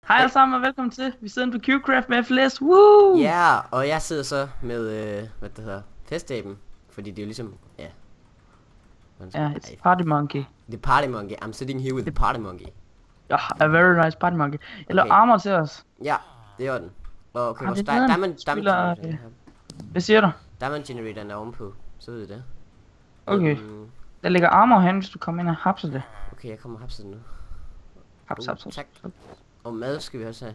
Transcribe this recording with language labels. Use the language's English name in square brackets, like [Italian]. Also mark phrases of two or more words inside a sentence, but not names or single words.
[Danish] Hej alle sammen og velkommen til. Vi sidder på Qcraft med FLS. Woo! Ja, og jeg sidder så med, hvad det hedder, festaben. Fordi det er jo ligesom, ja. Ja, [English] it's Party Monkey. The Party Monkey. I'm sitting here with the Party Monkey. [Danish] Ja, [English] a very nice Party Monkey. [Danish] Jeg laver armor til os. Ja, det er den. Og okay, vores det er [English] diamond generator. [Danish] Hvad siger du? Diamond generatoren er ovenpå. Så ved I det. Okay. Der ligger armor hen, hvis du kommer ind og hapser det. Okay, jeg kommer og hapser det nu. Haps. Tak. Og mad skal vi også have.